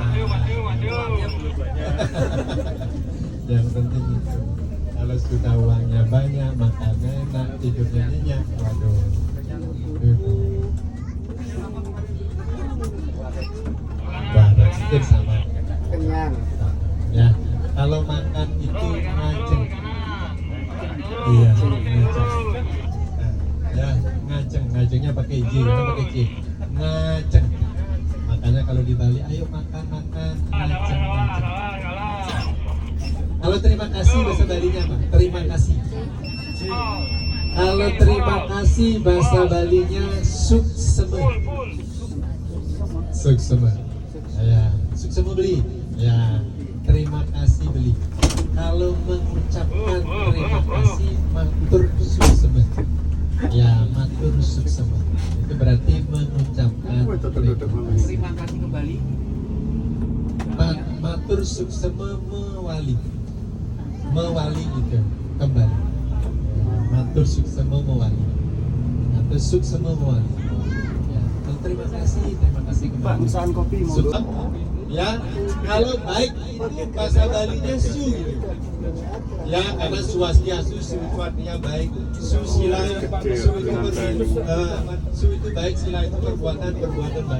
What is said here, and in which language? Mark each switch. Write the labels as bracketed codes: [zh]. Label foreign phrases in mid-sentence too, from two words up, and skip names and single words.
[id] Yang penting itu, kalau sudah uangnya banyak, makannya enak, tidurnya nyenyak, waduh sedikit sama kenyang ya. Kalau makan itu ngajeng, iya ngajeng ya, ngajengnya pakai J, bukan pakai C, ngajeng. Makanya kalau di Bali ayo makan ngajeng. Kalau terima kasih bahasa Balinya apa? Terima kasih. Kalau terima kasih bahasa Balinya suksema. [ban] Suksema. Ya, suksema beli. [id] Ya, terima kasih beli. Kalau mengucapkan terima kasih [ban] matur suksema. Ya, matur suksema. [id] Itu berarti mengucapkan terima kasih kembali. [ban] Matur suksema mewali. [id] Mewali itu kembali. [ban] Matur suksema mewali. Matur suksema mewali. [id] Terima kasih kembali. Pak, perusahaan kopi mau ya, kalau baik itu bahasa Balinya su gitu. Ya, karena swastiastu su itu artinya baik. Susila su itu baik, sila itu perbuatan baik.